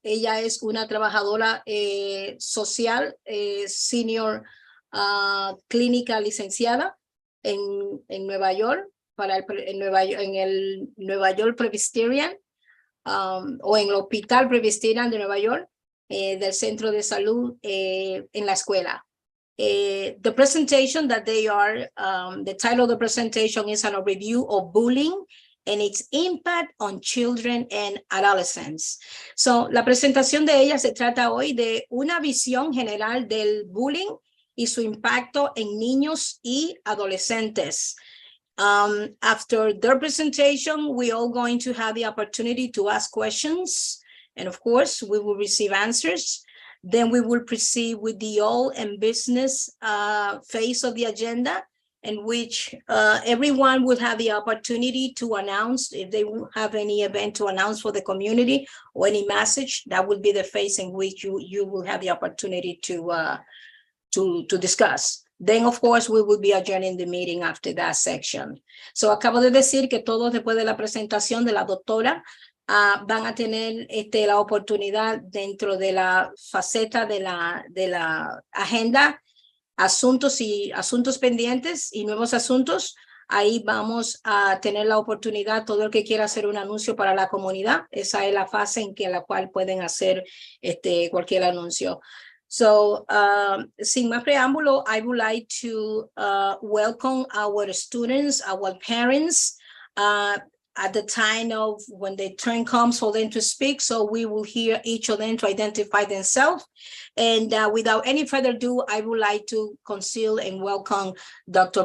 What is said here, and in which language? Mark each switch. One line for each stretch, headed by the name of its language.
Spanish: Ella es una trabajadora social, senior clínica licenciada en Nueva York, en el Nueva York Presbyterian o en el Hospital Presbyterian de Nueva York, del Centro de Salud en la escuela.
English: The presentation that they are, the title of the presentation is a review of bullying and its impact on children and adolescents.
Spanish: So, la presentación de ella se trata hoy de una visión general del bullying y su impacto en niños y adolescentes.
English: After their presentation, we are going to have the opportunity to ask questions. And of course, we will receive answers. Then we will proceed with the all and business phase of the agenda. in which everyone will have the opportunity to announce if they have any event to announce for the community or any message. That would be the phase in which you will have the opportunity to discuss. Then, of course, we will be adjourning the meeting after that section.
Spanish: So acabo de decir que todos después de la presentación de la doctora van a tener la oportunidad dentro de la faceta de la agenda, asuntos pendientes y nuevos asuntos. Ahí vamos a tener la oportunidad, todo el que quiera hacer un anuncio para la comunidad. Esa es la fase en que la cual pueden hacer cualquier anuncio.
English: So,
Spanish: sin más preámbulo,
English: I would like to welcome our students, our parents, at the time of when the turn comes for them to speak. So we will hear each of them to identify themselves. And without any further ado, I would like to conceal and welcome Dr.